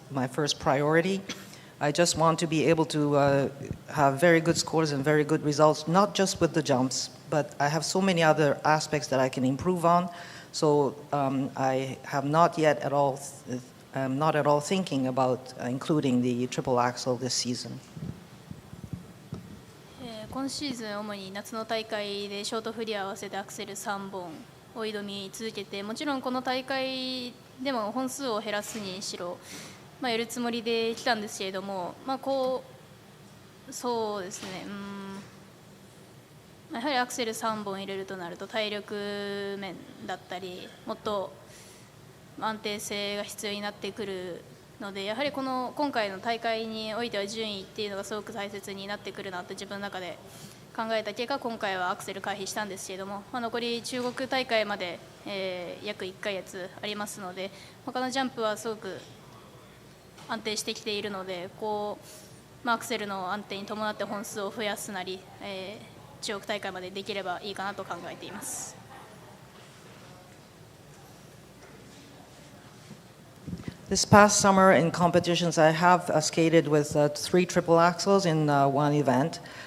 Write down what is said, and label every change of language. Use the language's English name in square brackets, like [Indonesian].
[English] my first priority. I just want to be able to have very good scores and very good results, not just with the jumps, but I have so many other aspects that I can improve on. So I have not yet at all, not at all thinking about including the triple axel this season. [Japanese] 今シーズン主に夏の大会でショートフリー合わせてアクセル3本を挑み続けて、もちろんこの大会でも本数を減らすにしろ、やるつもりで来たんですけれども、そうですね、やはりアクセル3本入れるとなると体力面だったりもっと安定性が必要になってくるので、やはり今回の大会においては順位っていうのがすごく大切になってくるなと自分の中で考えた結果、今回はアクセル回避したんですけれども、残り中国大会まで、約1ヶ月ありますので、他のジャンプはすごく安定してきているので、アクセルの安定に伴って本数を増やすなり、中国大会までできればいいかなと考えています。 [English] This past summer in competitions, I have skated with 3 triple axels in one event.